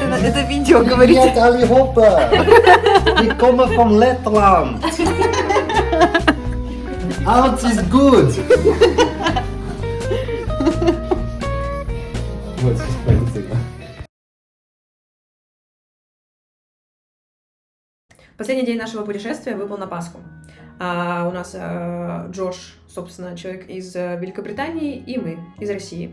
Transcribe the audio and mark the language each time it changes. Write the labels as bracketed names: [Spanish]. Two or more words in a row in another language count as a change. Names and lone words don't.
[Russian] Это видео, говорите. Привет, [Swedish] allihopa! Vi kommer från Lettland! [English] Allt is good! [Russian] Вот, сейчас полетели. Последний день нашего путешествия выпал на Пасху. У нас Джош, собственно, человек из Великобритании, и мы из России.